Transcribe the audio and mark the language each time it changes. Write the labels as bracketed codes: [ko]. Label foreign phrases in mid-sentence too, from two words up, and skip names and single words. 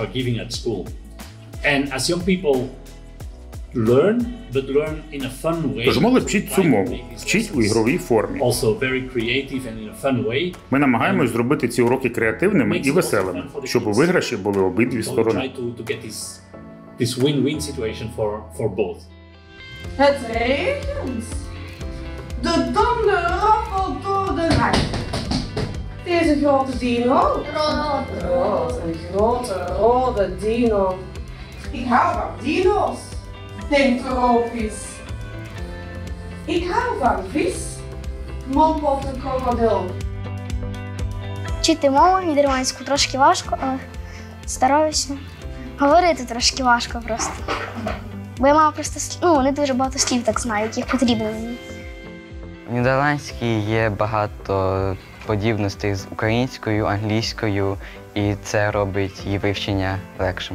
[uk] Тож молодь вчить цю мову, вчить у ігровій формі. Ми намагаємось зробити ці уроки креативними і веселими, щоб у виграші були обидві сторони. [nl] Het regent. De donder raffelt door de rij. Deze grote dino. Rood, een grote rode dino. Ik hou van dino's, denkt tropisch. Ik hou van vis, mompelt de krokodil. [uk] Вчити мову нідерландську трошки важко, але стараюся. Говорити трошки важко просто. Бо я маю просто не дуже багато слів так знаю, яких потрібно мені. В нідерландській є багато подібностей з українською, англійською, і це робить її вивчення легшим.